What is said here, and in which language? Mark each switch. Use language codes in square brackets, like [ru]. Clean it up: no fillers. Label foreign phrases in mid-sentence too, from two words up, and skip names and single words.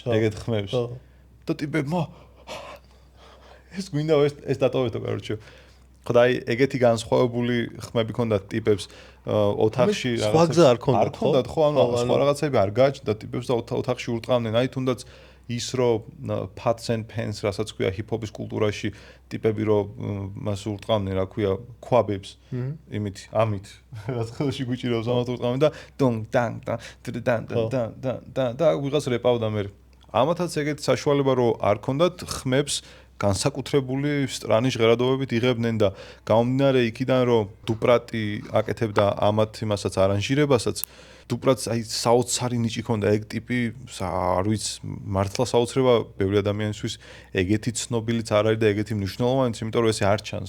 [ka] ეგეთ ხმებს. და ტიპებმა ეს გვინდა ეს დატოვეთო, короче. ხდაი ეგეთი განსხვავებული ხმები ქონდათ ტიპებს ოთახში რაღაცა სხვა არ ქონდათ ხო ანუ სხვა რაღაცები არ გააჩნდა ტიპებს და ოთახში ურტყავდნენ აი თუნდაც ის რომ [en] pots and pans [ka] რასაც ქვია ჰიპ-ჰოპის კულტურაში ტიპები რომ მას ურტყავდნენ რა ქვია ქვაბებს იმით ამით რაც ხელში გვიჭირავს ამათ ურტყავდნენ და დონ დან და ვიღაც რეპავდა მე ამათაც ეგეთი საშუალება რომ არ ქონდათ ხმებს განსაკუთრებული სტრანის ჟღერადობებით იღებდნენ და გამომდინარე იქიდან რომ დუპრატი აკეთებდა ამათ იმასაც არანჟირებასაც დუპრატს აი საოცარი ნიჭი ქონდა ეგ ტიპი არ ვიცი მართლა საოცრება ბევრი ადამიანისთვის ეგეთი ცნობილიც არ არის და ეგეთი მნიშვნელოვანიც იმიტომ რომ ესე არ ჩანს